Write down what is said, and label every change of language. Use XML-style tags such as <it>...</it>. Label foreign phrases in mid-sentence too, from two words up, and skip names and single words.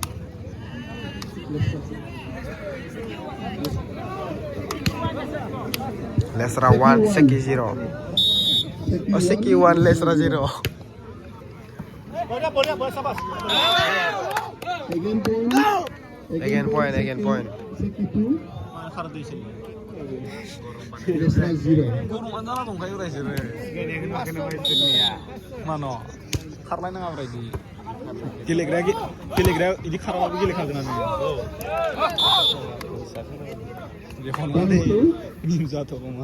<en>Lesra 1 Seki 0. Oh Seki 1 Lesra 0. Again point. Again point. Seki 2 Lesra 0.</en> <brx>गरमानो जाना दंखायो रायजोनो मानो खारलायनाङा बायदि गेलेग्राया बिदि खाराबाबो गेलेखागोनानो मिम जाथ'गौमोन</brx>